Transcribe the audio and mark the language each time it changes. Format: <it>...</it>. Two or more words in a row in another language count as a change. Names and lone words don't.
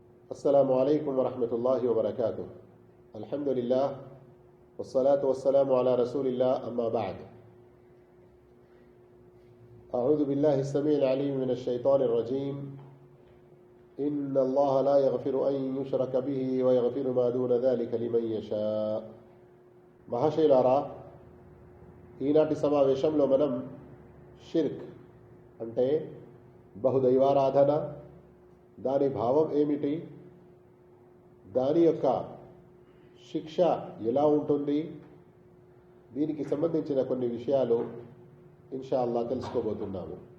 <ar>السلام عليكم ورحمة الله وبركاته. الحمد لله والصلاة والسلام على رسول الله أما بعد. أعوذ بالله السميع العليم من الشيطان الرجيم. إن الله لا يغفر أن يشرك به ويغفر ما دون ذلك لمن يشاء.</ar> <te>మహాశైలారా, ఈనాటి సమావేశంలో మనం షిర్క్ అంటే బహుదైవారాధన, దాని భావం ఏమిటి, దాని యొక్క శిక్ష ఎలా ఉంటుంది, దీనికి సంబంధించిన కొన్ని విషయాలు ఇన్షాల్లా తెలుసుకోబోతున్నాము.</te>